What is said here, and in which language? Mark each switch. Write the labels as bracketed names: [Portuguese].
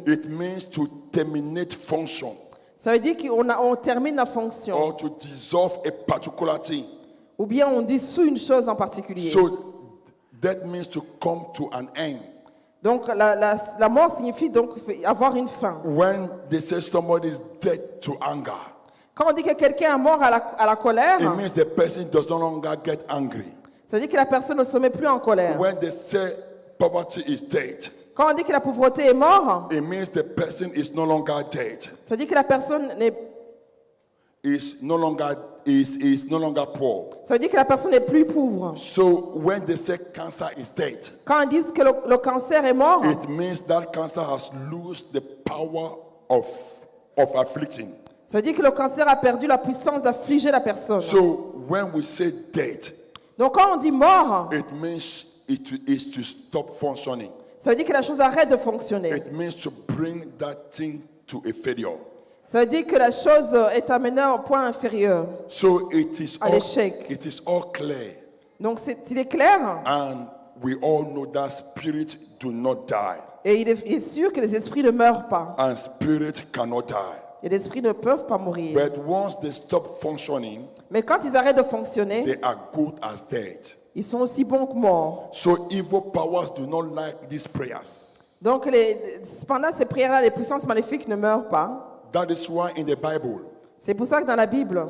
[English] It means to terminate function [French] Ça veut dire qu'on termine la fonction. [English] or to dissolve a particular thing. [French] Ou bien on dissout une chose en particulier. [English] So that means to come to an end. [French] Donc la mort signifie donc avoir une fin. [English] When they say somebody is dead to anger, [French] Quand on dit que quelqu'un est mort à la colère, [English] it means the person does no longer get angry. [French] ça veut dire que la personne ne se met plus en colère. [English] When they say poverty is dead, [French] Quand on dit que la pauvreté est morte, [English] it means the person is no longer dead. [French] ça veut dire que la personne [English] Is no longer poor. [French] ça veut dire que la personne n'est plus pauvre. [English] So when they say cancer is dead, [French] Quand on dit que le cancer est mort, [English] it means that cancer has lost the power of afflicting. [French] ça veut dire que le cancer a perdu la puissance d'affliger la personne. [English] So when we say dead, [French] Donc quand on dit mort, [English] it means it is to stop functioning. [French] ça veut dire que la chose arrête de fonctionner. [English] It means to bring that thing to a failure. [French] Ça veut dire que la chose est amenée au point inférieur. [English] So it is [French] À l'échec. [English] it is all clear, [French] Donc il est clair [English] and we all know that spirit do not die, [French] et il est sûr que les esprits ne meurent pas. [English] and spirit cannot die. [French] Et les esprits ne peuvent pas mourir. [English] But once they stop functioning, [French] Mais quand ils arrêtent de fonctionner, [English] they are good as dead. [French] ils sont aussi bons que morts. [English] So evil powers do not like these prayers. [French] Donc pendant ces prières-là, les puissances maléfiques ne meurent pas. [English] That is why in the Bible, [French] C'est pour ça que dans la Bible,